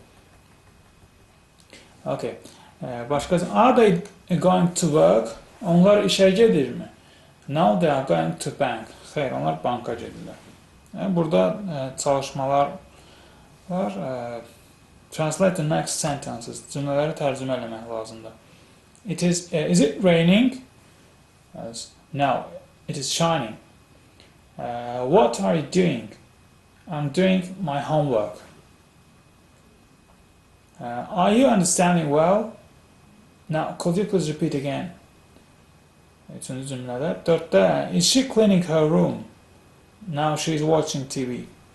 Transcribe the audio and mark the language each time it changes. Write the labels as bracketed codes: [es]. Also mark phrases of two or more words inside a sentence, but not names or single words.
[en] Okay. [az] Başqası, [en] are they going to work? [az] Onlar işə gedirmi? [en] No, they are going to bank. [az] Xeyr, onlar banka gedirlər. Burada çalışmalar var. [en] Translate the next sentences. [az] Cümlələri tərcümə eləmək lazımdır. [en] Is it raining? No, it is shining. What are you doing? I'm doing my homework. Are you understanding well? Now, could you please repeat again? [az] Üçüncü cümlədə. 4-də, [en] is she cleaning her room? Now she is watching TV.